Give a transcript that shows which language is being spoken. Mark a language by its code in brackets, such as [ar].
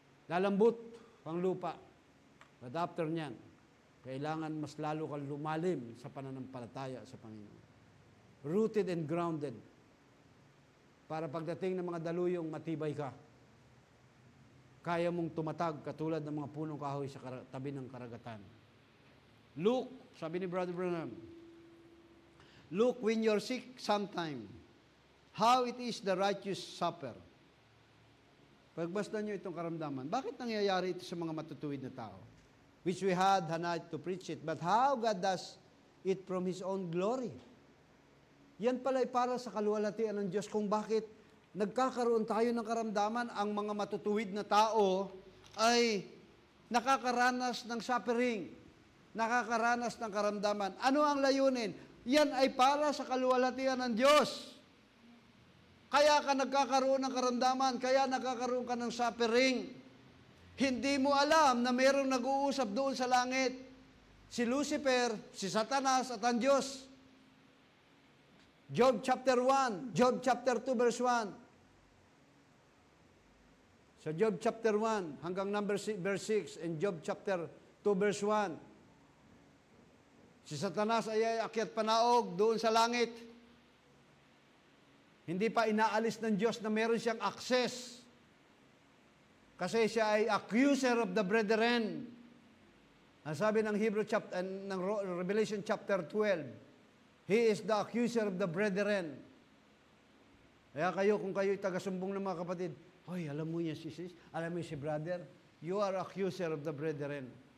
[tl] Lalambot ang lupa. But after niyan, kailangan mas lalo kang lumalim sa pananampalataya sa Panginoon. [en] Rooted and grounded. [tl] Para pagdating ng mga daluyong matibay ka. Kaya mong tumatag katulad ng mga punong kahoy sa tabi ng karagatan. [en] Look, [tl] sabi ni Brother Branham, [en] look when you're sick sometime, how it is the righteous suffer. 1 [tl] Pagbasdan nyo itong karamdaman. Bakit nangyayari ito sa mga matutuwid na tao? [en] Which we had Hannah to preach it. But how God does it from His own glory. [tl] Yan pala ay para sa kaluwalhatian ng Diyos kung bakit nagkakaroon tayo ng karamdaman. Ang mga matutuwid na tao ay nakakaranas ng suffering, nakakaranas ng karamdaman. Ano ang layunin? Yan ay para sa kaluwalhatian ng Diyos. Kaya ka nagkakaroon ng karamdaman, kaya nagkakaroon ka ng suffering. Hindi mo alam na mayroong nag-uusap doon sa langit. Si Lucifer, si Satanas at ang Diyos. Job chapter 1, Job chapter 2 verse 1. Sa Job chapter 1 hanggang verse 6 and Job chapter 2 verse 1. Si Satanas ay akyat panaog doon sa langit. Hindi pa inaalis ng Diyos na meron siyang access. Kasi siya ay [en] accuser of the brethren. [tl] Ang sabi ng ng [en] Revelation chapter 12, He is the accuser of the brethren. [tl] Kaya kung kayo taga-sumbong ng mga kapatid, hoy, alam mo yan si sis, alam mo si brother, [en] you are accuser of the brethren.